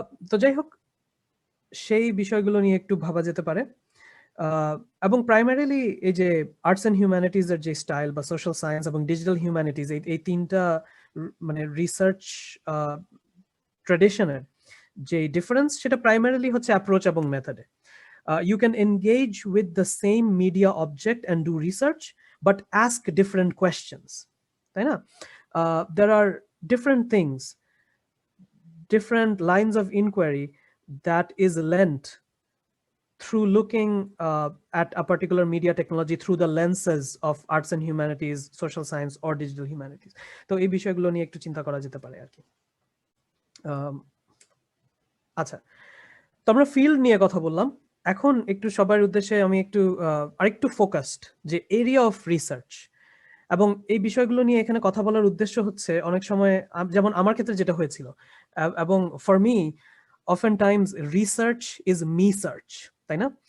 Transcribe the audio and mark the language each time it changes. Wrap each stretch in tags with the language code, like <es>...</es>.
<bn>তো যাই হোক, সেই বিষয়গুলো নিয়ে একটু ভাবা যেতে পারে। এবং প্রাইমারিলি এই যে আর্টস অ্যান্ড হিউম্যানিটিজ এর যে স্টাইল বা সোশ্যাল সায়েন্স এবং ডিজিটাল হিউম্যানিটিজ, এই তিনটা মানে রিসার্চ ট্র্যাডিশনের যে ডিফারেন্স, সেটা প্রাইমারিলি হচ্ছে অ্যাপ্রোচ এবং মেথডে।</bn> <en>You can engage with the same media object and do research, but ask different questions,</en> <bn>তাই না?</bn> <en>There are different things, different lines of inquiry that is lent through looking at a particular media technology through the lenses of arts and humanities, social science or digital humanities.</en> <bn>তো এই বিষয়গুলো নিয়ে একটু চিন্তা করা যেতে পারে আর কি। আচ্ছা, তো আমরা ফিল্ড নিয়ে কথা বললাম। এখন একটু সবার উদ্দেশ্যে আমি একটু আরেকটু ফোকাসড যে এরিয়া অফ রিসার্চ, এবং এই বিষয়গুলো নিয়ে এখানে কথা বলার উদ্দেশ্য হচ্ছে অনেক সময় যেমন আমার ক্ষেত্রে যেটা হয়েছিল, এবং</bn> <en>for me often times research is me search,</en> <bn>তাই না?</bn>